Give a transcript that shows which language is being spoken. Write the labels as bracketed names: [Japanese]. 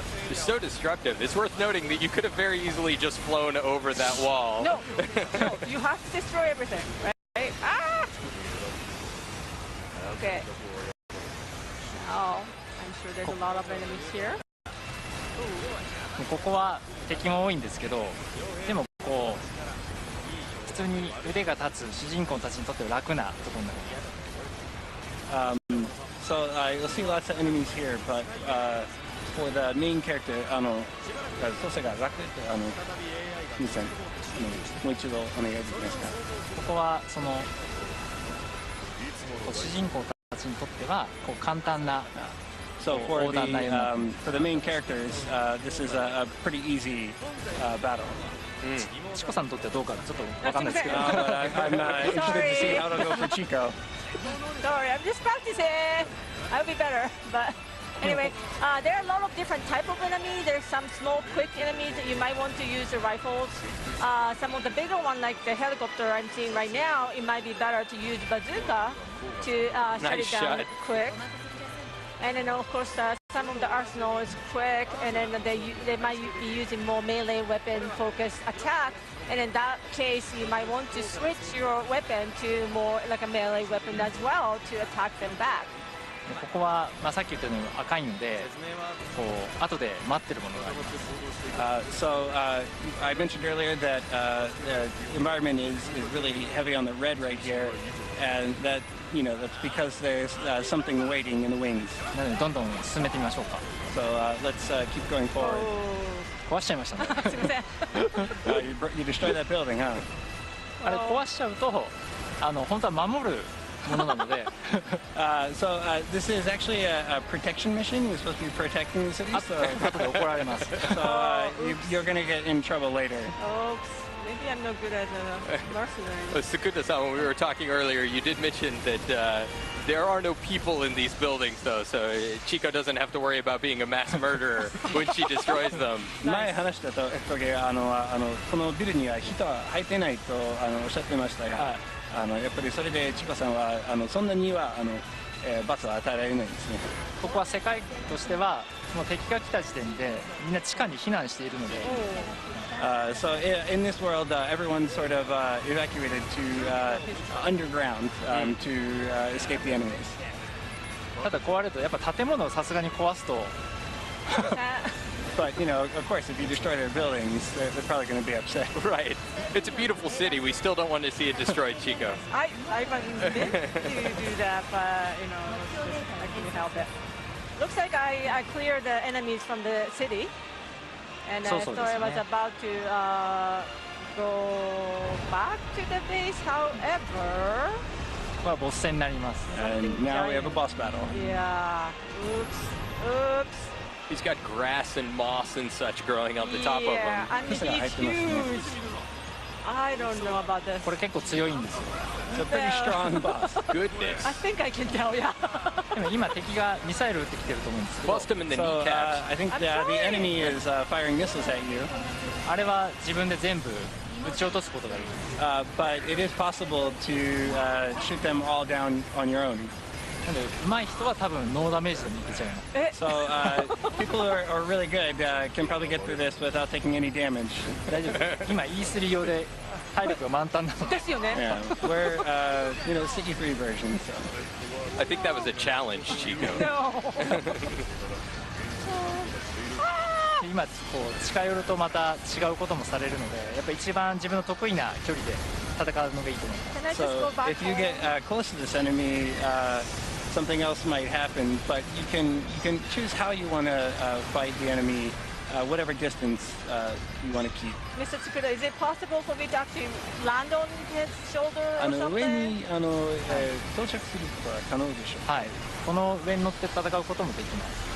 [English] It's so destructive. It's worth noting that you could have very easily just flown over that wall. No, you have to destroy everything, right? Ah! Okay. Oh, I'm sure there's a lot of enemies here. [Japanese] ここは敵も多いんですけど、でもこう普通に腕が立つ主人公たちにとっては楽なところになります。 [English] So you'll see lots of enemies here, but for the main character, [Japanese] 操作が楽って皆さんもう一度お願いできますか。ここはその主人公たちにとってはこう簡単な [English] So for the main characters, this is a pretty easy battle. [Japanese] チコさんにとってはどうかちょっとわかんないですけど。 [English] I'm interested to see how to go for Chico. Sorry, I'm just practicing. I'll be better, but anyway, there are a lot of different type of enemies. There's some small, quick enemies that you might want to use the rifles. Some of the bigger one, like the helicopter I'm seeing right now, it might be better to use bazooka to shut it down quick. And then of course some of the arsenal is quick, and then they might be using more melee weapon focused attack. And in that case, you might want to switch your weapon to more like a melee weapon as well to attack them back. [Japanese] ここは、さっき言ったように赤いので、こう後で待ってるものがあります。 [English] I mentioned earlier that the environment is really heavy on the red right here, and that that's because there's something waiting in the wings. [Japanese] なのでどんどん進めてみましょうか。 [English] So let's keep going forward. [Japanese] 壊しちゃいましたね。すみません。 [English] You destroyed that building, huh? [Japanese] あれ壊しちゃうと本当は守るものなので。 [English] This is actually a protection mission. You're supposed to be protecting the city. So [Japanese] 後で怒られます。 [English] So you're going to get in trouble later. Oops. Maybe I'm no good as a mercenary. Sakuna-san, when we were talking earlier, you did mention that there are no people in these buildings, though, so Chico doesn't have to worry about being a mass murderer when she destroys them. [Japanese] 前話したと時このビルには人は入ってないとおっしゃってましたが、やっぱりそれでチコさんはそんなには罰は与えられないんですね。ここは世界としてはもう敵が来た時点でみんな地下に避難しているので。 [English] So in this world, everyone's sort of evacuated to underground to escape the enemies. [Japanese] ただ壊れるとやっぱ建物をさすがに壊すと。 [English] But of course, if you destroy their buildings, they're probably going to be upset. Right. It's a beautiful city. We still don't want to see it destroyed, Chico. I meant to do that, but I couldn't help it. Looks like I cleared the enemies from the city, and I thought I was about to go back to the base. However, [Japanese] はボス戦になります。 [English] And now we have a boss battle. Yeah. Oops. He's got grass and moss and such growing on the top of him. And he's huge. I don't know about this. [Japanese] これ結構強いんですよ。 [English] It's a pretty strong boss. Goodness. I think I can tell, yeah. [Japanese] でも今敵がミサイル撃ってきてると思うんですけど。 [English] Bust him in the So kneecaps. I think the enemy is firing missiles at you. [Japanese] あれは自分で全部撃ち落とすことができる。 [English] But it is possible to shoot them all down on your own. [Japanese] なので上手い人は多分ノーダメージで抜けちゃいます。 [English] So people who are really good can probably get through this without taking any damage. [Japanese] 大丈夫。今 E3 用で体力が満タンなので。ですよね。 [English] Yeah, we're sticky free version. So. I think that was a challenge, Chico. No. [Japanese] 今こう近寄るとまた違うこともされるので、やっぱ一番自分の得意な距離で戦うのがいいと思います。 [English] Can I just So go back if you home? get close to this enemy, something else might happen. But you can choose how you want to fight the enemy, whatever distance you want to keep. Mr. Tsukuda, is it possible for me to actually land on his shoulder or [Japanese] 上 [English] something? [Japanese] に到着することは可能でしょう。はい。この上に乗って戦うこともできます。